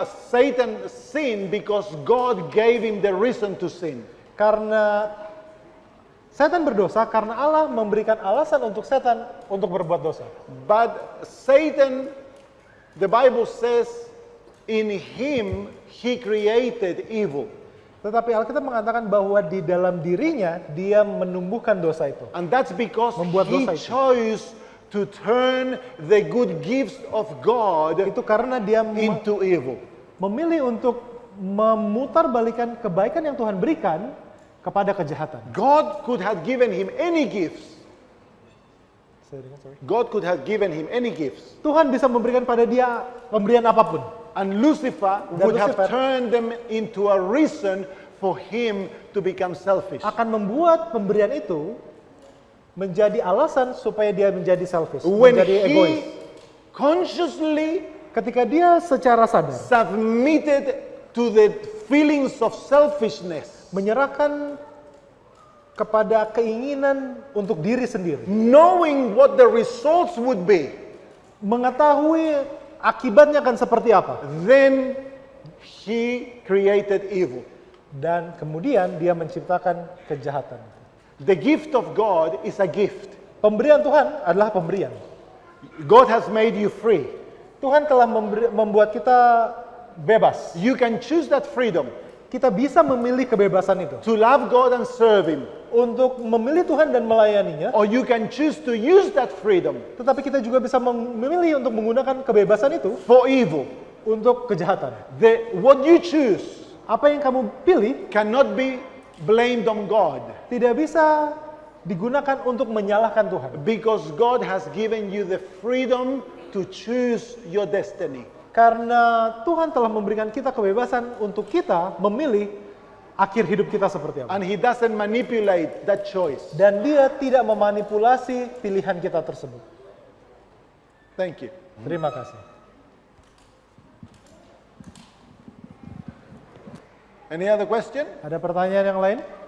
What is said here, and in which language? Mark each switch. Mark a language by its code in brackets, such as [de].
[en] Satan sinned because God gave him the reason to sin. [id] karena setan berdosa karena Allah memberikan alasan untuk setan untuk berbuat dosa. [en] But Satan, the Bible says, in him he created evil. [id] Tetapi Alkitab mengatakan bahwa di dalam dirinya dia menumbuhkan dosa itu. [en] And that's because [id] Membuat [en] he [id] dosa itu. [en] chose to turn the good gifts of God [id] Itu karena dia [en] into evil. [id] memilih untuk memutarbalikkan kebaikan yang Tuhan berikan kepada kejahatan. [en] God could have given him any gifts. Say it again, sorry. God could have given him any gifts. [id] Tuhan bisa memberikan pada dia pemberian apapun. [en] And Lucifer [id] Dan [en] would have [id] Lucifer [en] turned them into a reason for him to become selfish. [id] Akan membuat pemberian itu menjadi alasan supaya dia menjadi selfish, [en] When [id] menjadi egois. [en] he consciously [id] Ketika dia secara sadar [en] submitted to the feelings of selfishness, [id] menyerahkan kepada keinginan untuk diri sendiri, [en] knowing what the results would be, [id] mengetahui akibatnya akan seperti apa, [en] then he created evil. [id] dan kemudian dia menciptakan kejahatan. [en] The gift of God is a gift. [id] Pemberian Tuhan adalah pemberian. [en] God has made you free. [id] Tuhan telah membuat kita bebas. [en] You can choose that freedom [id] Kita bisa memilih kebebasan itu [en] to love God and serve him, [id] untuk memilih Tuhan dan melayaninya, [en] or you can choose to use that freedom [id] tetapi kita juga bisa memilih untuk menggunakan kebebasan itu [en] for evil. [id] untuk kejahatan. [en] What you choose [id] Apa yang kamu pilih [en] cannot be blamed on God, [id] tidak bisa digunakan untuk menyalahkan Tuhan. [en] because God has given you the freedom to choose your destiny. [id] Karena Tuhan telah memberikan kita kebebasan untuk kita memilih akhir hidup kita seperti apa. [en] And he doesn't manipulate that choice. [id] Dan dia tidak memanipulasi pilihan kita tersebut. [en] Thank you. [id] Terima kasih. [en] Any other question? [id] Ada pertanyaan yang lain?